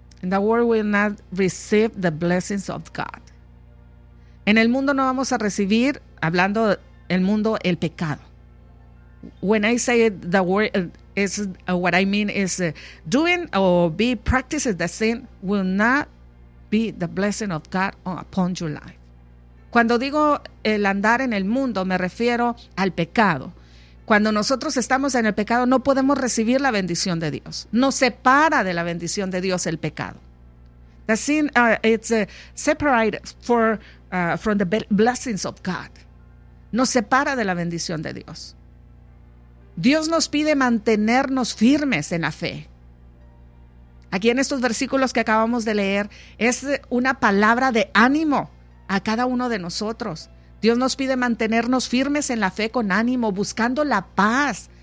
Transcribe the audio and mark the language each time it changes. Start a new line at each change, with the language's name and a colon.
English: The world will not receive the blessings of God.
Spanish: En el mundo no vamos a recibir, hablando el mundo, el pecado.
English: When I say the word, what I mean is doing or be practicing the sin will not be the blessing of God upon your life.
Spanish: Cuando digo el andar en el mundo, me refiero al pecado. Cuando nosotros estamos en el pecado, no podemos recibir la bendición de Dios. Nos separa de la bendición de Dios el pecado.
English: The sin it's separated from the blessings of God.
Spanish: Nos separa de la bendición de Dios. Dios nos pide mantenernos firmes en la fe. Aquí en estos versículos que acabamos de leer, es una palabra de ánimo a cada uno de nosotros. Dios nos pide mantenernos firmes en la fe con ánimo, buscando la paz.